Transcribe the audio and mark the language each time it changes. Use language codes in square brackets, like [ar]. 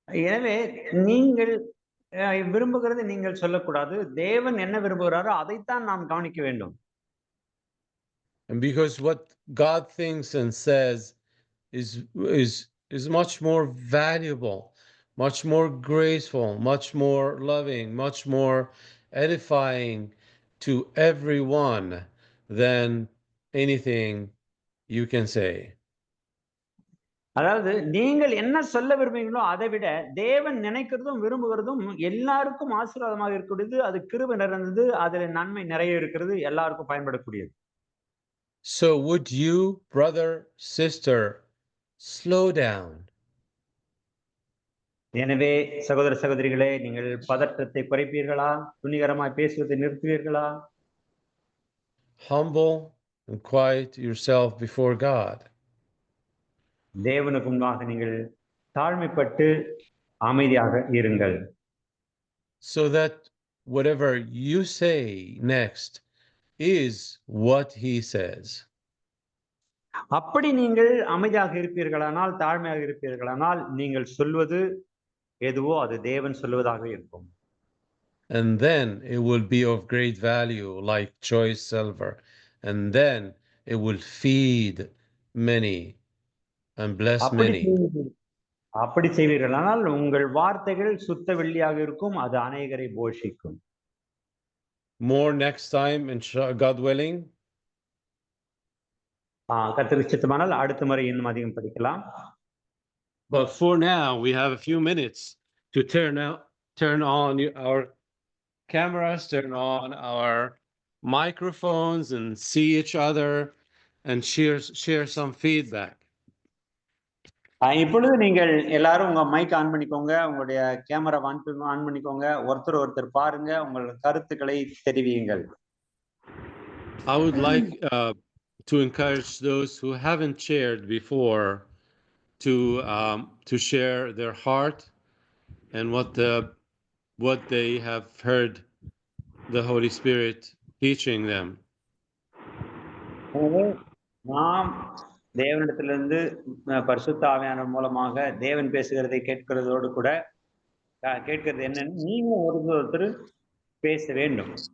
[ta] எனவே நீங்கள் விரும்புகிறது நீங்கள் சொல்லக்கூடாது. தேவன் என்ன விரும்புகிறாரோ அதைத்தான் நாம் கவனிக்க வேண்டும். [en] And because what God thinks and says is much more valuable, much more graceful, much more loving, much more edifying to everyone than anything you can say. [ta] அதாவது நீங்கள் என்ன சொல்ல விரும்புகிறீங்களோ அதை விட தேவன் நினைக்கிறதும் விரும்புகிறதும் எல்லாருக்கும் ஆசீர்வாதமாக இருக்கக்கூடியது, அது கிருபை நிறைந்தது, அதுல நன்மை நிறைய இருக்கிறது, எல்லாருக்கும் பயன்படக்கூடியது. [en] So would you, brother, sister, slow down? [ta] எனவே சகோதர சகோதரிகளே, நீங்கள் பதற்றத்தை குறைப்பீர்களா? துணிகரமாய் பேசுவதை நிறுத்துவீர்களா? [en] Humble and quiet yourself before God. [ta] தேவனுக்கு முன்பாக நீங்கள் தாழ்மைப்பட்டு அமைதியாக இருங்கள். [en] So that whatever you say next is what he says. [ta] அப்படி நீங்கள் அமைதியாக இருப்பீர்களானால், தாழ்மையாக இருப்பீர்களானால், நீங்கள் சொல்வது எதுவோ அது தேவன் சொல்வதாக இருக்கும். [en] And then it will be of great value, like choice silver. And then it will feed many and bless many. [ta] அப்படி செய்வீர்களானால் உங்கள் வார்த்தைகள் சுத்த வெள்ளியாக இருக்கும், அது அநேகரை போஷிக்கும். [en] More next time, God willing. [ta] கர்த்தருக்கு சித்தமானால் அடுத்த முறை இன்னும் அதிகம் படிக்கலாம். [en] But for now, we have a few minutes to turn on our cameras, turn on our microphones, and see each other and share some feedback. [ta] இப்பொழுது நீங்கள் எல்லாரும் உங்க மைக் ஆன் பண்ணிக்கோங்க, உங்களுடைய கேமரா ஆன் பண்ணிக்கோங்க, ஒருத்தர் பாருங்க, உங்கள் கருத்துக்களை தெரிவியுங்கள். [en] I would like to encourage those who haven't shared before to share their heart and what they have heard the Holy Spirit teaching them. [ta] நாம் தேவனிடத்திலிருந்து பரிசுத்த ஆவியானவர் மூலமாக தேவன் பேசுகிறதை கேட்கிறதோடு கூட கேட்கிறது என்னன்னு நீங்க ஒருத்தர் பேச வேண்டும்.